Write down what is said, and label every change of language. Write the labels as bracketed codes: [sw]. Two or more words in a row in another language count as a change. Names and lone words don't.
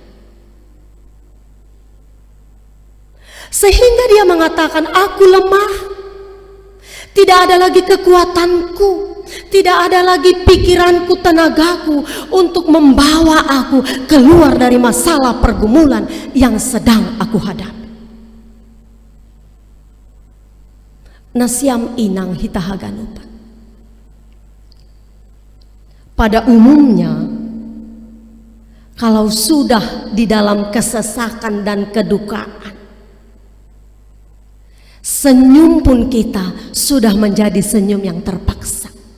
[id] Sehingga dia mengatakan, aku lemah, tidak ada lagi kekuatanku, tidak ada lagi pikiranku, tenagaku untuk membawa aku keluar dari masalah pergumulan yang sedang aku hadapi. [bts] Nasiam inang hitahaganupan. [id] Pada umumnya, kalau sudah di dalam kesesakan dan kedukaan, senyum pun kita sudah menjadi senyum yang terpaksa.